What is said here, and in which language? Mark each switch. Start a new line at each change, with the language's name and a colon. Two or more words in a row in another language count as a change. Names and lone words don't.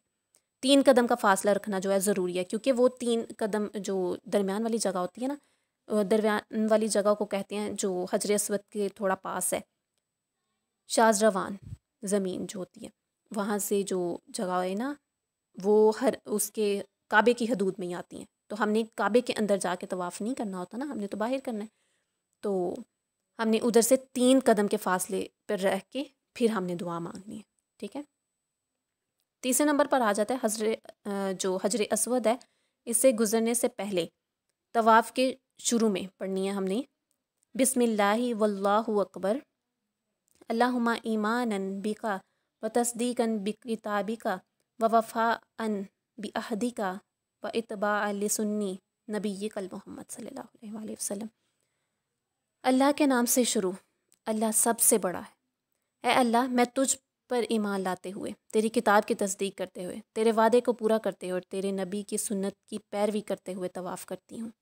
Urdu: 3 قدم کا فاصلہ رکھنا جو ہے ضروری ہے، کیونکہ وہ 3 قدم جو درمیان والی جگہ ہوتی ہے نا، درمیان والی جگہ کو کہتے ہیں جو حجر اسود کے تھوڑا پاس ہے، شاز روان زمین جو ہوتی ہے، وہاں سے جو جگہ ہے نا وہ ہر اس کے کعبے کی حدود میں ہی آتی ہیں، تو ہم نے کعبے کے اندر جا کے طواف نہیں کرنا ہوتا نا، ہم نے تو باہر کرنا ہے، تو ہم نے ادھر سے 3 قدم کے فاصلے پر رہ کے پھر ہم نے دعا مانگنی ہے، ٹھیک ہے۔ تیسرے نمبر پر آ جاتا ہے جو حجر اسود ہے، اس سے گزرنے سے پہلے طواف کے شروع میں پڑھنی ہے ہم نے
Arabic: بسم اللہ واللہ اکبر، اللہم ایمانا بکا و تصدیقا بکتابکا و وفاء بعہدکا و اتباع لسنی نبیک محمد صلی اللہ علیہ وآلہ وسلم۔
Urdu: اللہ کے نام سے شروع، اللہ سب سے بڑا ہے۔ اے اللہ، میں تجھ پر ایمان لاتے ہوئے، تیری کتاب کی تصدیق کرتے ہوئے، تیرے وعدے کو پورا کرتے ہوئے اور تیرے نبی کی سنت کی پیروی کرتے ہوئے طواف کرتی ہوں۔